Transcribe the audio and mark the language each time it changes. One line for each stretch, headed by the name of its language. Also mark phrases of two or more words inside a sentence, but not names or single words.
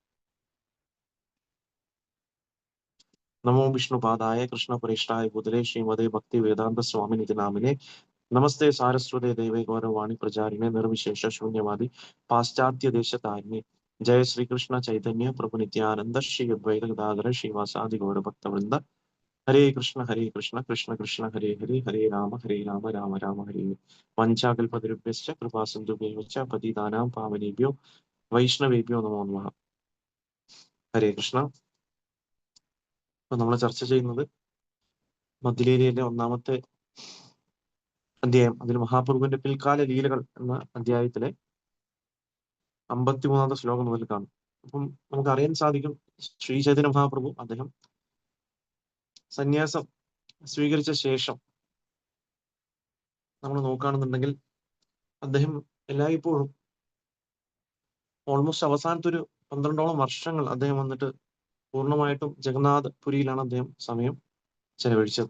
Sanskrit: നമോ വിഷ്ണുപാദായ കൃഷ്ണപരിഷ്ഠായ ഭൂതലേ ശ്രീമതേ ഭക്തി വേദാന്ത സ്വാമിനിധി നാമിനെ നമസ്തേ സാരസ്വതേ ദേവേ ഗൗരവാണി പ്രചാരിണേ നിർവിശേഷ ശൂന്യവാദി പാശ്ചാത്യ ദേശതാരിണി. ജയ ശ്രീകൃഷ്ണ ചൈതന്യ പ്രഭു നിത്യാനന്ദ ശ്രീ അദ്വൈത ഗദാധര ശ്രീവാസാദി ഗൗരഭക്തവൃന്ദ. ഹരേ കൃഷ്ണ കൃഷ്ണ കൃഷ്ണ ഹരേ ഹരേ ഹരേ രാമ രാമ രാമ ഹരേ. വഞ്ചാകൽപതരുഭ്യശ്ച കൃപാസിന്ധുഭ്യശ്ച പതിതാനാം പാവനേഭ്യോ വൈഷ്ണവേഭ്യോ നമോ നമഃ. ഹരേ കൃഷ്ണ.
Malayalam: അപ്പൊ നമ്മൾ ചർച്ച ചെയ്യുന്നത് മധ്യലീലയിലെ ഒന്നാമത്തെ അധ്യായം, അതിൽ മഹാപ്രഭുവിന്റെ പിൽക്കാല ലീലകൾ എന്ന അധ്യായത്തിലെ 53-ാമത്തെ ശ്ലോകം മുതൽ കാണും. അപ്പം നമുക്ക് അറിയാൻ സാധിക്കും, ശ്രീ ചൈതന്യ മഹാപ്രഭു അദ്ദേഹം സന്യാസം സ്വീകരിച്ച ശേഷം നമ്മൾ നോക്കുകയാണെന്നുണ്ടെങ്കിൽ അദ്ദേഹം എല്ലായ്പ്പോഴും ഓൾമോസ്റ്റ് അവസാനത്തെ ഒരു 12ഓളം വർഷങ്ങൾ അദ്ദേഹം വന്നിട്ട് പൂർണ്ണമായിട്ടും ജഗന്നാഥ് പുരിയിലാണ് അദ്ദേഹം സമയം ചെലവഴിച്ചത്.